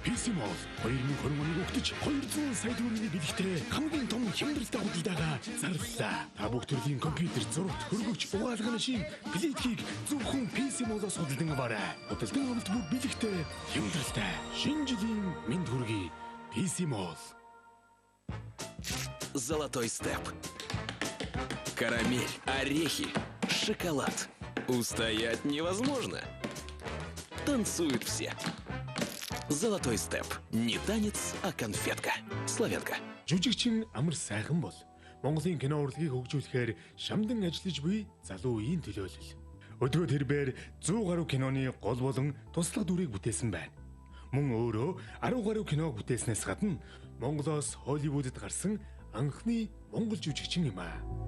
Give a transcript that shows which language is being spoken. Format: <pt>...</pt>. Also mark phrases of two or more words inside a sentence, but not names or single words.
<mn>PC Mall 2020 оны өгдөж 200 сая төгрөгийн бэлэгтэй хамгийн том хямдрлалтай худалдаага зарлалаа. Та бүх төрлийн компьютер, зурагт, хөргөгч, угаалгын машин, плитгийг зөвхөн PC Mall-оос худалдан аваарай. Худалдан авалт бүр бэлэгтэй, хямдрлалтай. Шинэ жилийн мэнд хүргэе. PC Mall.</mn> <ru>Золотой степ. Карамель, орехи, шоколад. Устоять невозможно. Танцуют все. Золотой степ. Не танец, а конфетка. Славянка.</ru> <mn>Жүжигчин амар сайхан бол Монголын кино урлагийг хөгжүүлэхээр шамдан ажиллаж буй залуу үеийн төлөөлөл. Өдгөө тэрбээр 100 гаруй киноны гол болон туслах дүрийг бүтээсэн байна. Мөн өөрөө 10 гаруй киног бүтээснээс гадна Монголоос Холливуудад гарсан анхны монгол жүжигчин юм аа.</mn>